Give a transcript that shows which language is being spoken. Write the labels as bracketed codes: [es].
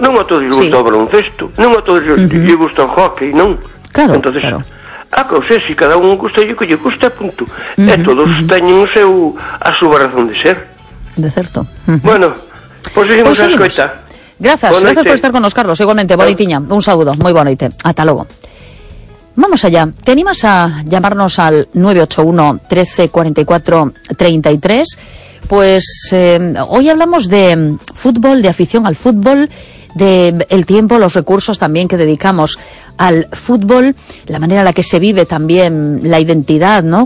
[gl] Non a todos lle gusta o baloncesto. Non a todos lle gusta o hockey, non? Claro, entonces, claro. A cousa, se cada un gusta, yo que lle gusta, punto. Uh-huh, e todos uh-huh. teñen o seu, a súa razón de ser. De certo. Uh-huh. Bueno, pues seguimos a escoita. Gracias, gracias por estar con nos, Carlos. Igualmente, bonitinha. Un saludo, moi bonite. Hasta logo. Vamos allá. [es] ¿Te animas a llamarnos al 981 13 44 33? Pues hoy hablamos de fútbol, de afición al fútbol, de el tiempo, los recursos también que dedicamos al fútbol, la manera en la que se vive también la identidad, ¿no?